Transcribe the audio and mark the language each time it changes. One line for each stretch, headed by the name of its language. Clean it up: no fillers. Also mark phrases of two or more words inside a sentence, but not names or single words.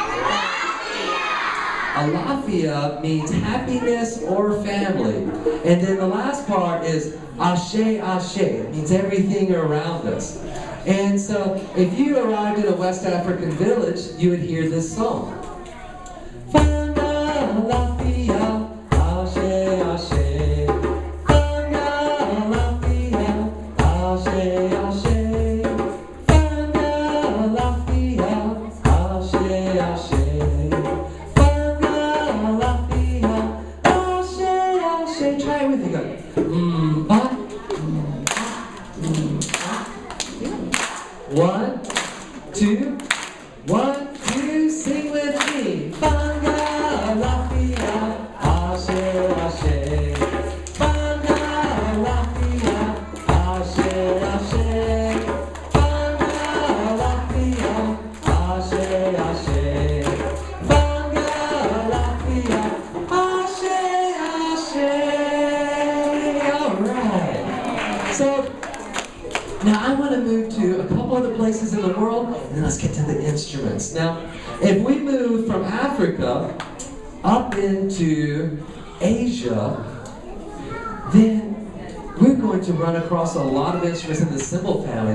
English: Alafia means happiness or family. And then the last part is
Yoruba: Ashe, Ashe.
English: It means everything around us. And so if you arrived in a West African village, you would hear this song.
Yoruba: Fanga Alafia, Ashe, Ashe. Fanga Alafia, Ashe, Ashe. Fanga Alafia, Ashe, Ashe.
English: Try it with me. Go. Ba. One, two, 1, 2, sing with me.
Yoruba: Banga Lafia, Ashe, Ashe. Banga Lafia, Ashe, Ashe. Banga Lafia, Ashe, Ashe. Banga Lafia, Ashe, Ashe.
English: All right. So now I want to move to a couple other places in the world, and then let's get to the instruments. Now, if we move from Africa up into Asia, then we're going to run across a lot of instruments in the cymbal family.